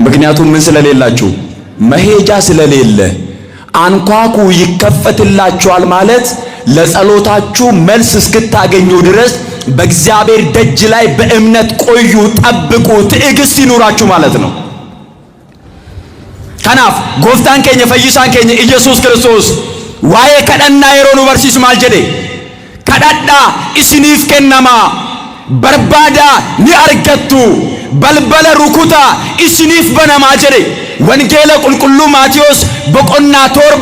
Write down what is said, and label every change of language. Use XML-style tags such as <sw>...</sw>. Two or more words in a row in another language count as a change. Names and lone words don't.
<am>ምክንያቱም ምን ስለሌላችሁ? መሄጃ ስለሌለ። አንኳኩ ይከፈትላችኋል ማለት ለጸሎታችሁ መልስ እስክታገኙ ድረስ በእግዚአብሔር ደጅ ላይ በእምነት ቆዩ፣ ጠብቁ፣ ትዕግስት ይኑራችሁ ማለት ነው።</am> <om>kanaaf Gooftaan keenya fayyisaan keenya Yesus Kiristos waa'ee kadhannaa yeroonu barsiise maal jedhe kadhadhaa isiniif kennama barbaadaa ni argattu balbala rukutaa isiniif banama jedhe wangeela qulqulluu Maatewos boqonnaa torba</om>